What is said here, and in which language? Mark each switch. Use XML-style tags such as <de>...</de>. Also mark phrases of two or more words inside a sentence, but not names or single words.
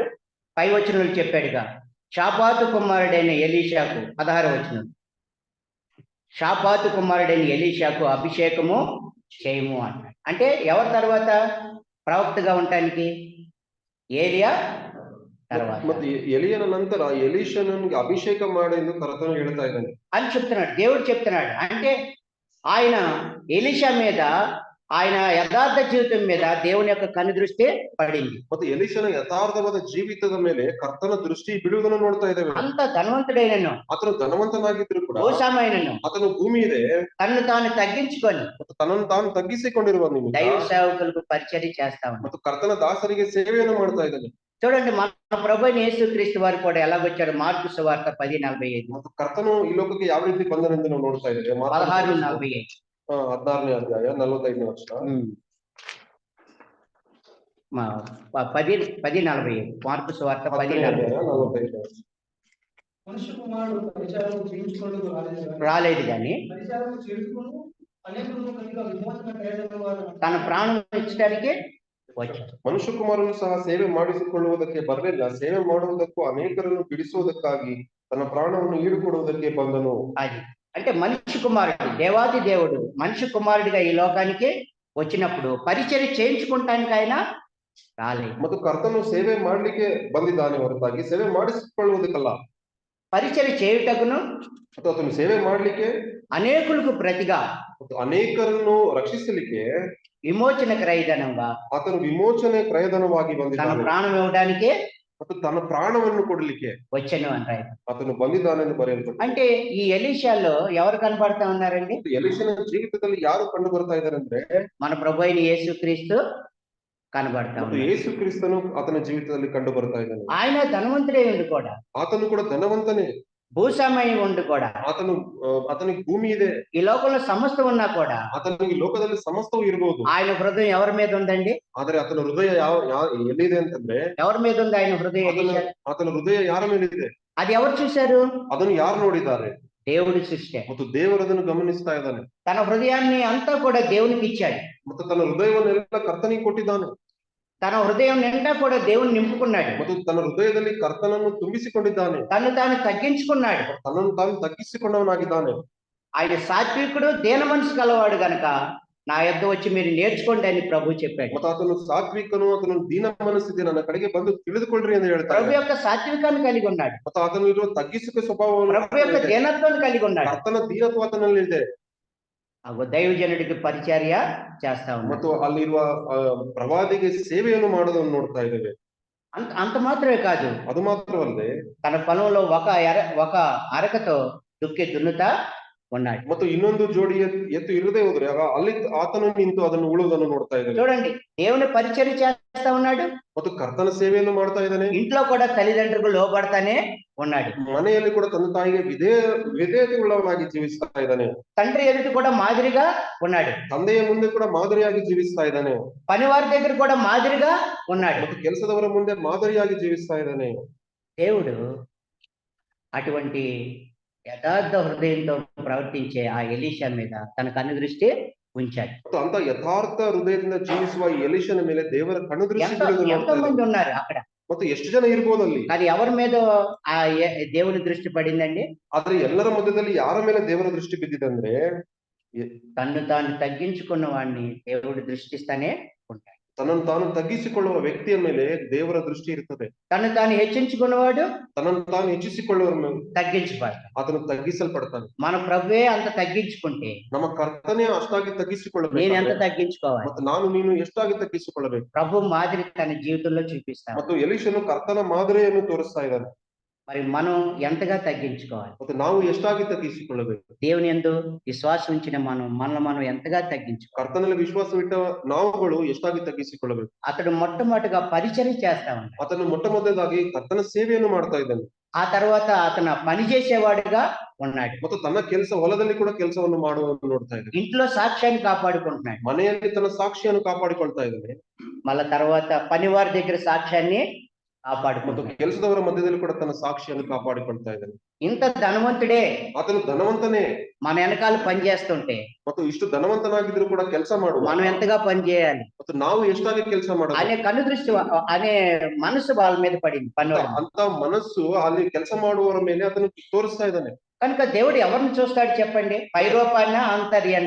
<te>5వ వచనంలో చెప్పాడుగా, షాపాతు కుమారుడైన ఎలీషాకు 16వ వచనం, షాపాతు కుమారుడైన ఎలీషాకు అభిషేకము చేయము అన్నాడు. అంటే ఎవరి తర్వాత ప్రవక్తగా ఉండటానికి? ఏలియా తర్వాత.</te> <kn>ಮತ್ತೆ ಎಲಿಯನ ನಂತರ ಎಲೀಷನಿಗೆ ಅಭಿಷೇಕ ಮಾಡು ಎಂದು ಕರ್ತನು ಹೇಳ್ತಾ ಇದ್ದಾನೆ</kn> <te>అని చెప్తున్నాడు. దేవుడు చెప్తున్నాడు. అంటే ఆయన ఎలీషా మీద, ఆయన యథార్థ జీవితం మీద దేవుని యొక్క కనుదృష్టి పడింది.</te> <kn>ಮತ್ತೆ ಎಲೀಷನ ಯಥಾರ್ಥವಾದ ಜೀವಿತದ ಮೇಲೆ ಕರ್ತನ ದೃಷ್ಟಿ ಬೀಳುವುದನ್ನು ನೋಡ್ತಾ ಇದ್ದೇವೆ.</kn> <te>అంత ధనవంతుడైనను,</te> <kn>ಆತನು ಧನವಂತನಾಗಿದ್ರು ಕೂಡ,</kn> <te>భూస్వామైనను,</te> <kn>ಆತನು ಭೂಮಿ ಇದೆ,</kn> <te>తనను తాను తగ్గించుకొని</te> <kn>ತನ್ನನ್ನು ತಾನು ತಗ್ಗಿಸಿಕೊಂಡಿರುವ</kn> <te>దైవ సేవకులకు పరిచర్య చేస్తా ఉన్నాడు.</te> <kn>ಮತ್ತು ಕರ್ತನ ದಾಸರಿಗೆ ಸೇವೆಯನ್ನು ಮಾಡ್ತಾ ಇದ್ದಾನೆ.</kn> <te>చూడండి, మన ప్రభు అయిన యేసుక్రీస్తు వారు కూడా ఎలాగొచ్చాడు? మార్కు సువార్త 10:45,</te> <kn>ಮತ್ತು ಕರ್ತನು ಈ ಲೋಕಕ್ಕೆ ಯಾವ ರೀತಿ ಬಂದನೆಂದು ನಾವು ನೋಡ್ತಾ ಇದ್ದೇವೆ. 16:45. 16ನೇ ಅಧ್ಯಾಯ 45ನೇ ವಚನ. 10:45,</kn> <te>మార్కు సువార్త</te> <kn>10ನೇ 10:45. ಅಧ್ಯಾಯ 45ನೇ ವಚನ.</kn> <te>మనుష్య కుమారుడు పరిచారం చేయించుకోవడం రాలేదు కానీ పరిచారం చేసుకుని అనేకులను కనుక విమోచన ప్రయోజనం వారు తన ప్రాణం ఇచ్చడానికి వచ్చాడు.</te> <kn>ಮನುಷ್ಯ ಕುಮಾರನು ಸಹ ಸೇವೆ ಮಾಡಿಸಿಕೊಳ್ಳುವುದಕ್ಕೆ ಬರಲಿಲ್ಲ, ಸೇವೆ ಮಾಡುವುದಕ್ಕೂ ಅನೇಕರನ್ನು ಬಿಡಿಸುವುದಕ್ಕಾಗಿ ತನ್ನ ಪ್ರಾಣವನ್ನು ಈಡುಕೊಡುವುದಕ್ಕೆ ಬಂದನು.</kn> <te>అది అంటే మనిషి కుమారుడు, దేవాది దేవుడు మనిషి కుమారుడిగా ఈ లోకానికి వచ్చినప్పుడు పరిచర్య చేయించుకుంటానికి ఆయన రాలేదు.</te> <kn>ಮತ್ತು ಕರ್ತನು ಸೇವೆ ಮಾಡ್ಲಿಕ್ಕೆ ಬಂದಿದ್ದಾನೆ ಹೊರತಾಗಿ ಸೇವೆ ಮಾಡಿಸಿಕೊಳ್ಳುವುದಕ್ಕಲ್ಲ.</kn> <te>పరిచర్య చేయుటకును</te> <kn>ಮತ್ತು ಆತನು ಸೇವೆ ಮಾಡ್ಲಿಕ್ಕೆ</kn> <te>అనేకులకు ప్రతిగా</te> <kn>ಮತ್ತು ಅನೇಕರನ್ನು ರಕ್ಷಿಸಲಿಕ್ಕೆ</kn> <te>విమోచన క్రయధనంగా</te> <kn>ಆತನು ವಿಮೋಚನೆ ಕ್ರಯಧನವಾಗಿ</kn> <te>తన</te> <kn>ಬಂದಿದ್ದಾನೆ</kn> <te>ప్రాణం ఇవ్వడానికి</te> <kn>ಮತ್ತು ತನ್ನ ಪ್ರಾಣವನ್ನು ಕೊಡಲಿಕ್ಕೆ</kn> <te>వచ్చాను అంటారు.</te> <kn>ಆತನು ಬಂದಿದ್ದಾನೆಂದು ಬರೆಯಲ್ಪಟ್ಟಿದೆ.</kn> <te>అంటే ಈ ఎలీషాలో ఎవరు కనబడతా ఉన్నారండి?</te> <kn>ಎಲೀಷನ ಜೀವಿತದಲ್ಲಿ ಯಾರು ಕಂಡು ಬರ್ತಾ ಇದ್ದಾರೆ ಅಂದ್ರೆ</kn> <te>మన ప్రభు అయిన యేసుక్రీస్తు కనబడతా</te> <kn>ಮತ್ತು</kn> <te>ఉన్నారు.</te> <kn>ಯೇಸು ಕ್ರಿಸ್ತನು ಆತನ ಜೀವಿತದಲ್ಲಿ ಕಂಡು ಬರ್ತಾ ಇದ್ದಾನೆ.</kn> <te>ఆయన ధనవంతుడే ఉండి కూడా,</te> <kn>ಆತನು ಕೂಡ ಧನವಂತನೇ,</kn> <te>భూస్వామ్యం ఉండి కూడా,</te> <kn>ಆತನಿಗೆ ಭೂಮಿ ಇದೆ,</kn> <te>ఈ లోకంలో సమస్తం ఉన్నా కూడా</te> <kn>ಆತನಿಗೆ ಲೋಕದಲ್ಲಿ ಸಮಸ್ತವೂ ಇರಬಹುದು.</kn> <te>ఆయన హృదయం ఎవరి మీద ఉందండి?</te> <kn>ಆದ್ರೆ ಆತನ ಹೃದಯ ಎಲ್ಲಿದೆ ಅಂತಂದ್ರೆ</kn> <te>ఎవరి మీద ఉంది ఆయన హృదయం? ఎలీషా.</te> <kn>ಆತನ ಹೃದಯ ಯಾರ ಮೇಲಿದೆ?</kn> <te>అది ఎవరు చూశారు?</te> <kn>ಅದನ್ನು ಯಾರು ನೋಡಿದ್ದಾರೆ?</kn> <te>దేవుడి సృష్టి.</te> <kn>ಮತ್ತು ದೇವರು ಅದನ್ನು ಗಮನಿಸ್ತಾ ಇದ್ದಾನೆ.</kn> <te>తన హృదయాన్ని అంతా కూడా దేవునికి ఇచ్చాడు.</te> <kn>ಮತ್ತು ತನ್ನ ಹೃದಯವನ್ನೆಲ್ಲ ಕರ್ತನಿಗೆ ಕೊಟ್ಟಿದ್ದಾನೆ.</kn> <te>తన హృదయం నిండా కూడా దేవుని నింపుకున్నాడు.</te> <kn>ಮತ್ತು ತನ್ನ ಹೃದಯದಲ್ಲಿ ಕರ್ತನನ್ನು ತುಂಬಿಸಿಕೊಂಡಿದ್ದಾನೆ.</kn> <te>తను తాను తగ్గించుకున్నాడు.</te> <kn>ತನ್ನನ್ನು ತಾನು ತಗ್ಗಿಸಿಕೊಂಡವನಾಗಿದ್ದಾನೆ.</kn> <te>ఆయన సాత్వికుడు, దీన మనసు గలవాడు గనక నా యొద్ద వచ్చి మీరు నేర్చుకోండి అని ప్రభు చెప్పాడు.</te> <kn>ಮತ್ತು ಆತನು ಸಾತ್ವಿಕನು, ಆತನು ದೀನ ಮನಸ್ಸಿದೆ, ನನ್ನ ಕಡೆಗೆ ಬಂದು ತಿಳಿದುಕೊಳ್ಳ್ರಿ ಎಂದು ಹೇಳ್ತಾರೆ.</kn> <te>ప్రభు యొక్క సాత్వికాన్ని కలిగి ఉన్నాడు.</te> <kn>ಮತ್ತು ಆತನು ಇರುವ ತಗ್ಗಿಸುವ ಸ್ವಭಾವವನ್ನು,</kn> <te>ప్రభు యొక్క దీనత్వాన్ని కలిగి ఉన్నాడు.</te> <kn>ಕರ್ತನ ದೀನತ್ವ ಆತನಲ್ಲಿ ಇದೆ.</kn> <te>దైవజనుడికి పరిచర్య చేస్తా ఉన్నాడు.</te> <kn>ಮತ್ತು ಅಲ್ಲಿರುವ ಪ್ರವಾದಿಗೆ ಸೇವೆಯನ್ನು ಮಾಡೋದನ್ನು ನೋಡ್ತಾ ಇದ್ದೇವೆ.</kn> <te>అంత మాత్రమే కాదు,</te> <kn>ಅದು ಮಾತ್ರವಲ್ಲದೆ</kn> <te>తన పొలంలో ఒక అరకతో దున్నుతా ఉన్నాడు.</te> <kn>ಮತ್ತು ಇನ್ನೊಂದು ಜೋಡಿ ಎತ್ತು ಇರದೇ ಹೋದ್ರೆ ಅಲ್ಲಿ ಆತನು ನಿಂತು ಅದನ್ನು ಉಳುವುದನ್ನು ನೋಡ್ತಾ ಇದ್ದೇವೆ.</kn> <te>చూడండి, దేవుని పరిచర్య చేస్తా ఉన్నాడు,</te> <kn>ಮತ್ತು ಕರ್ತನ ಸೇವೆಯನ್ನು ಮಾಡ್ತಾ ಇದ್ದಾನೆ.</kn> <te>ఇంట్లో కూడా తల్లిదండ్రులకు లోబడతానే ఉన్నాడు.</te> <kn>ಮನೆಯಲ್ಲಿ ಕೂಡ ತನ್ನ ತಾಯಿಗೆ ವಿಧೇಯತೆ ಉಳ್ಳವನಾಗಿ ಜೀವಿಸ್ತಾ ಇದ್ದಾನೆ.</kn> <te>తండ్రి ఎదుటి కూడా మాదిరిగా ఉన్నాడు.</te> <kn>ತಂದೆಯ ಮುಂದೆ ಕೂಡ ಮಾದರಿಯಾಗಿ ಜೀವಿಸ್ತಾ ಇದ್ದಾನೆ.</kn> <te>పనివారి దగ్గర కూడా మాదిరిగా ఉన్నాడు.</te> <kn>ಮತ್ತು ಕೆಲಸದವರ ಮುಂದೆ ಮಾದರಿಯಾಗಿ ಜೀವಿಸ್ತಾ ಇದ್ದಾನೆ.</kn> <te>దేవుడు అటువంటి యథార్థ హృదయంతో ప్రవర్తించే ఆ ఎలీషా మీద తన కన్నుదృష్టి ఉంచాడు.</te> <kn>ಮತ್ತು ಅಂತ ಯಥಾರ್ಥ ಹೃದಯದಿಂದ ಜೀವಿಸುವ ಈ ಎಲೀಷನ ಮೇಲೆ ದೇವರ ಕಣ್ಣುದೃಷ್ಟಿ</kn> <te>ఎంతో మంది ఉన్నారు అక్కడ.</te> <kn>ಮತ್ತು ಎಷ್ಟು ಜನ ಇರ್ಬೋದು ಅಲ್ಲಿ.</kn> <te>అది ఎవరి మీద ఆ దేవుని దృష్టి పడిందండి?</te> <kn>ಆದ್ರೆ ಎಲ್ಲರ ಮಧ್ಯದಲ್ಲಿ ಯಾರ ಮೇಲೆ ದೇವರ ದೃಷ್ಟಿ ಬಿದ್ದಿದೆ ಅಂದ್ರೆ</kn> <te>తన్ను తాను తగ్గించుకున్న వాడిని దేవుడు దృష్టిస్తానే ఉంటాడు.</te> <kn>ತನ್ನನ್ನು ತಾನು ತಗ್ಗಿಸಿಕೊಳ್ಳುವ ವ್ಯಕ್ತಿಯ ಮೇಲೆ ದೇವರ ದೃಷ್ಟಿ ಇರ್ತದೆ.</kn> <te>తను తాను హెచ్చించుకున్నవాడు</te> <kn>ತನ್ನನ್ನು ತಾನು ಹೆಚ್ಚಿಸಿಕೊಳ್ಳುವ ಮೇಲೆ</kn> <te>తగ్గించబడతాడు.</te> <kn>ಆತನು ತಗ್ಗಿಸಲ್ಪಡ್ತಾನೆ.</kn> <te>మన ప్రభువే అంత తగ్గించుకుంటే</te> <kn>ನಮ್ಮ ಕರ್ತನೇ ಅಷ್ಟಾಗಿ</kn> <te>నేను ఎంత</te> <kn>ತಗ್ಗಿಸಿಕೊಳ್ಳಬೇಕು.</kn> <te>తగ్గించుకోవాలి?</te> <kn>ಮತ್ತು ನಾನು ನೀನು ಎಷ್ಟಾಗಿ ತಗ್ಗಿಸಿಕೊಳ್ಳಬೇಕು.</kn> <te>ప్రభు మాదిరి తన జీవితంలో చూపిస్తాడు.</te> <kn>ಮತ್ತು ಎಲೀಷನು ಕರ್ತನ ಮಾದರಿಯನ್ನು ತೋರಿಸ್ತಾ ಇದ್ದಾನೆ.</kn> <te>మరి మనం ఎంతగా తగ్గించుకోవాలి?</te> <kn>ಮತ್ತು ನಾವು ಎಷ್ಟಾಗಿ ತಗ್ಗಿಸಿಕೊಳ್ಳಬೇಕು.</kn> <te>దేవుని యందు విశ్వాసం ఉంచిన మనం ఎంతగా తగ్గించుకోవాలి?</te> <kn>ಕರ್ತನಲ್ಲಿ ವಿಶ್ವಾಸವಿಟ್ಟ ನಾವುಗಳು ಎಷ್ಟಾಗಿ ತಗ್ಗಿಸಿಕೊಳ್ಳಬೇಕು.</kn> <te>అతడు మొట్టమొదటిగా పరిచర్య చేస్తా ఉన్నాడు.</te> <kn>ಆತನು ಮೊಟ್ಟಮೊದಲಾಗಿ ಕರ್ತನ ಸೇವೆಯನ್ನು ಮಾಡ್ತಾ ಇದ್ದಾನೆ.</kn> <te>ఆ తర్వాత అతను పని చేసేవాడుగా ఉన్నాడు.</te> <kn>ಮತ್ತು ತನ್ನ ಕೆಲಸ ಹೊಲದಲ್ಲಿ ಕೂಡ ಕೆಲಸವನ್ನು ಮಾಡುವುದನ್ನು ನೋಡ್ತಾ ಇದ್ದಾನೆ.</kn> <te>ఇంట్లో సాక్ష్యాన్ని కాపాడుకుంటున్నాడు.</te> <kn>ಮನೆಯಲ್ಲಿ ತನ್ನ ಸಾಕ್ಷಿಯನ್ನು ಕಾಪಾಡಿಕೊಳ್ತಾ ಇದ್ದಾನೆ.</kn> <te>మళ్ళా తర్వాత పనివారి దగ్గర సాక్ష్యాన్ని</te> <kn>ಮತ್ತು</kn> <te>కాపాడుకుంటున్నాడు.</te> <kn>ಕೆಲಸದವರ ಮಧ್ಯದಲ್ಲಿ ಕೂಡ ತನ್ನ ಸಾಕ್ಷಿಯನ್ನು ಕಾಪಾಡಿಕೊಳ್ತಾ ಇದ್ದಾನೆ.</kn> <te>ఇంత ధనవంతుడే</te> <kn>ಆತನು ಧನವಂತನೇ.</kn> <te>మన వెనకాల పని చేస్తుంటే</te> <kn>ಮತ್ತು ಇಷ್ಟು ಧನವಂತನಾಗಿದ್ರು ಕೂಡ ಕೆಲಸ ಮಾಡುವ</kn> <te>మనం ఎంతగా పని చేయాలి</te> <kn>ಮತ್ತು ನಾವು ಎಷ್ಟಾಗಿ ಕೆಲಸ</kn> <te>అనే</te> <kn>ಮಾಡಬೇಕು</kn> <te>కన్ను దృష్టి అనే మనసు వాళ్ళ మీద పడింది పనివాడు.</te> <kn>ಅಂತ ಮನಸ್ಸು ಅಲ್ಲಿ ಕೆಲಸ ಮಾಡುವವರ ಮೇಲೆ ಅದನ್ನು ತೋರಿಸ್ತಾ ಇದ್ದಾನೆ.</kn> <te>కనుక దేవుడు ఎవరిని చూస్తాడు చెప్పండి? పై రూపాన్న ఆంతర్యాన్న?</te>